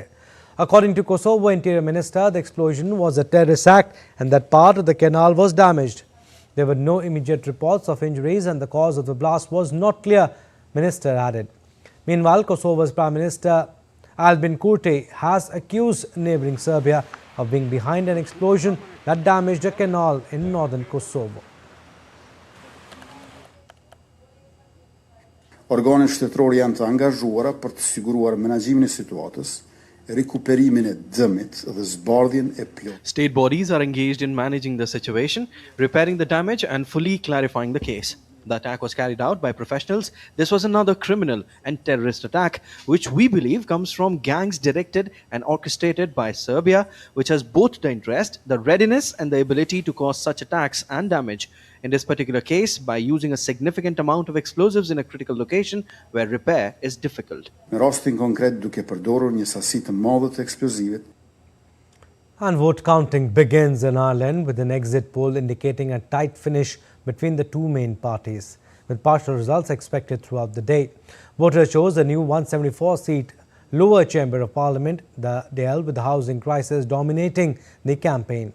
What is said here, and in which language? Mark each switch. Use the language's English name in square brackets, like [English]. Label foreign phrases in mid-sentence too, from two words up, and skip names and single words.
[English] According to Kosovo Interior Minister, the explosion was a terrorist act and that part of the canal was damaged. There were no immediate reports of injuries and the cause of the blast was not clear, Minister added. Meanwhile, Kosovo's Prime Minister Albin Kurti has accused neighboring Serbia of being behind an explosion that damaged a canal in northern Kosovo. [Albanian] Organet shtetërore janë të angazhuara për të siguruar menaxhimin e situatës, rekuperimin e dëmit dhe zbardhjen e plotë. [English] State bodies are engaged in managing the situation, repairing the damage and fully clarifying the case. The attack was carried out by professionals. This was another criminal and terrorist attack, which we believe comes from gangs directed and orchestrated by Serbia, which has both the interest, the readiness and the ability to cause such attacks and damage. In this particular case, by using a significant amount of explosives in a critical location where repair is difficult. [Albanian] Në rastin konkret duke përdorur një sasi të madhe të eksplozivit. [English] And vote counting begins in Ireland with an exit poll indicating a tight finish between the two main parties, with partial results expected throughout the day. Voters chose a new 174-seat lower chamber of parliament that dealt with the housing crisis dominating the campaign.